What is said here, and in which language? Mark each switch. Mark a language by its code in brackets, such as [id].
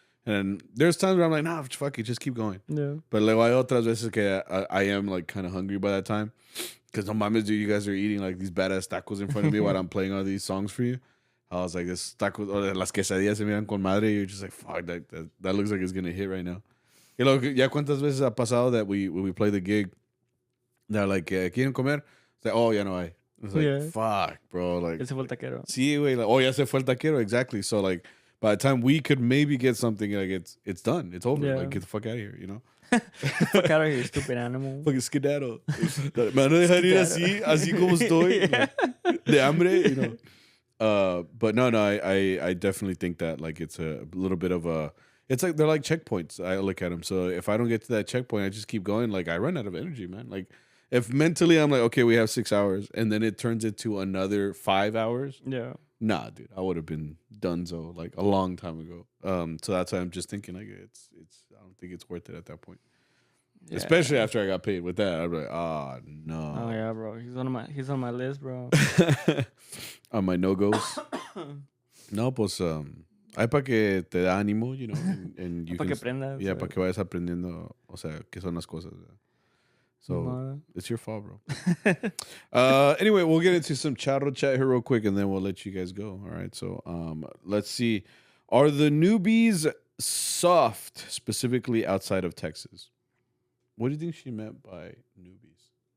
[en] And there's times where I'm like, nah, fuck it, just keep going. Yeah. But [es] luego hay otras veces que [en] I am like kind of hungry by that time. Because [es] no mames, [en] dude, you guys are eating like these badass tacos in front of me while I'm playing all these songs for you. I was like, this tacos, or [es] las quesadillas se miran con madre. [en] You're just like, fuck, that looks like it's going to hit right now. [es] Y luego, ya cuántas veces ha pasado [en] that when we play the gig, they're like, [es] ¿quieren comer? [en] It's like, oh, [es] ya no hay. [en] It's like, Yeah. fuck, bro. Like, [es] Ese fue el taquero. sí, güey. Like, oh, ya se fue el taquero. [en] Exactly. So, like, by the time we could maybe get something, like, it's done. It's over. Yeah. Like, get the fuck out of here, you know? Fuck out of here, stupid animal. Fucking skedaddle. [es] Me van a dejar ir así como estoy. [en] Like, [es] de hambre, [en] you know? But no, I definitely think that, like, it's a little bit of a... It's like, they're like checkpoints. I look at them. So if I don't get to that checkpoint, I just keep going. Like, I run out of energy, man. Like, if mentally I'm like, okay, we have 6 hours, and then it turns into another 5 hours, Yeah. nah, dude, I would have been donezo like a long time ago. So that's why I'm just thinking like it's. I don't think it's worth it at that point, Yeah. especially after I got paid with that. I'm like, Oh no, yeah, bro. He's on my list, bro. on my no goes. [es] No, pues hay para que te da ánimo, [en] you know, and you [es] Para que [en] can, [es] aprendas. yeah, para que vayas aprendiendo, o sea, qué son las cosas. [en] So No. it's your fault, bro. Anyway, we'll get into some charro chat here real quick, and then we'll let you guys go. All right. So let's see. Are the newbies soft, specifically outside of Texas? What do you think she meant by newbies?